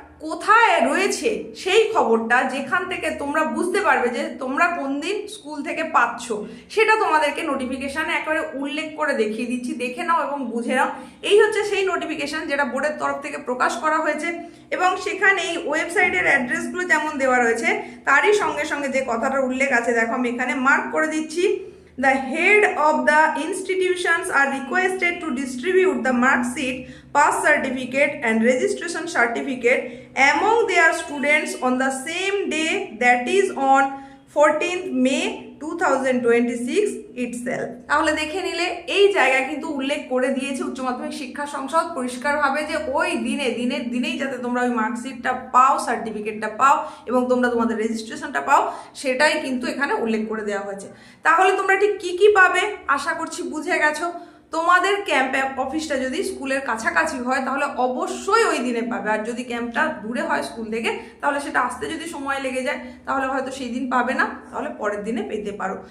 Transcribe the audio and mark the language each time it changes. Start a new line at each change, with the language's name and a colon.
Bangla: কোথায় রয়েছে সেই খবরটা, যেখান থেকে তোমরা বুঝতে পারবে যে তোমরা কোন দিন স্কুল থেকে পাচ্ছ, সেটা তোমাদেরকে নোটিফিকেশানে একেবারে উল্লেখ করে দেখিয়ে দিচ্ছি। দেখে নাও এবং বুঝে নাও। এই হচ্ছে সেই নোটিফিকেশান যেটা বোর্ডের তরফ থেকে প্রকাশ করা হয়েছে, এবং সেখানে এই ওয়েবসাইটের অ্যাড্রেসগুলো যেমন দেওয়া রয়েছে তারই সঙ্গে সঙ্গে যে কথাটার উল্লেখ আছে, দেখো আমি এখানে মার্ক করে দিচ্ছি।
English: The head of the institutions are requested to distribute the mark sheet, pass certificate and registration certificate among their students on the same day, that is on 14th May 2026 itself.
Bangla: তাহলে দেখে নিলে এই জায়গায় কিন্তু উল্লেখ করে দিয়েছে উচ্চ মাধ্যমিক শিক্ষা সংসদ পরিষ্কারভাবে যে ওই দিনের দিনেই যাতে তোমরা ওই মার্কশিটটা পাও, সার্টিফিকেটটা পাও এবং তোমরা তোমাদের রেজিস্ট্রেশনটা পাও, সেটাই কিন্তু এখানে উল্লেখ করে দেওয়া হয়েছে। তাহলে তোমরা ঠিক কি কি পাবে আশা করছি বুঝে গেছো। তোমাদের ক্যাম্প অফিসটা যদি স্কুলের কাছাকাছি হয় তাহলে অবশ্যই ওই দিনে পাবে, আর যদি ক্যাম্পটা দূরে হয় স্কুল থেকে তাহলে সেটা আসতে যদি সময় লেগে যায় তাহলে হয়তো সেই দিন পাবে না, তাহলে পরের দিনে পেতে পারো।